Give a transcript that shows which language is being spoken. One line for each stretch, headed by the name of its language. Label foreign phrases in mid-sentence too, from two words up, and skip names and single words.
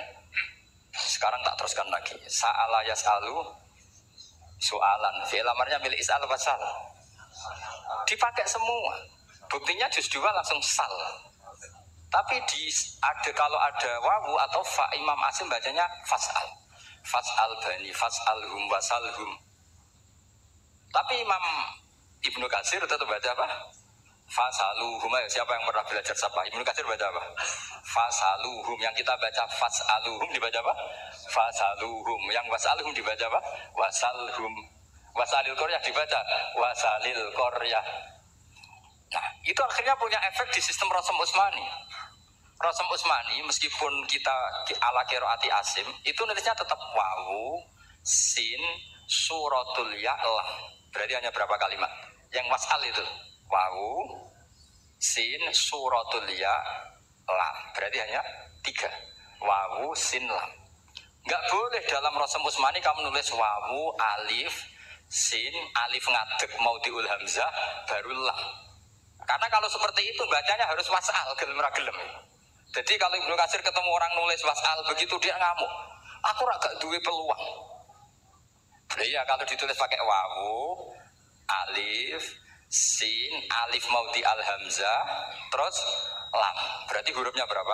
Indonesian: Sekarang tak teruskan lagi.
Arabic: Sa'ala yas'alu soalan.
Indonesian: Fi'il amarnya milik
Arabic: is'al wasal.
Indonesian: Dipakai semua. Buktinya juz 2 langsung sal. Tapi kalau ada wawu atau fa, Imam Asim bacanya fas'al.
Arabic: Fas'al bani, fas'alhum, wasalhum.
Indonesian: Tapi Imam Ibnu Katsir tetap baca apa?
Arabic: Fasaluhum.
Indonesian: Siapa yang pernah belajar sapa? Ibnu Katsir baca apa? Fasaluhum. Yang kita baca fasaluhum dibaca apa?
Arabic: Fasaluhum.
Indonesian: Yang wasaluhum dibaca apa?
Arabic: Wasalhum. Wasalil Koryah dibaca wasalil Koryah.
Indonesian: Nah, itu akhirnya punya efek di sistem Rasam Utsmani. Rasam Utsmani meskipun kita
Arabic: ala qiraati Asim,
Indonesian: itu nulisnya tetap wawu, sin,
Arabic: suratul ya'lah.
Indonesian: Berarti hanya berapa kalimat? Yang wasal itu wawu, sin, suratul ya, lam. Berarti hanya 3. Wawu, sin, lam. Enggak boleh dalam Rasam Utsmani kamu nulis wawu, alif, sin, alif ngadeg mau diul hamzah, baru lam. Karena kalau seperti itu bacanya harus wasal,
Javanese: gelem ra gelem.
Indonesian: Jadi kalau Ibnu Katsir ketemu orang nulis wasal begitu dia ngamuk.
Javanese: Aku agak duwe peluang.
Indonesian: Iya, kalau ditulis pakai wawu, alif, sin, alif mau di al hamzah, terus lam. Berarti hurufnya berapa?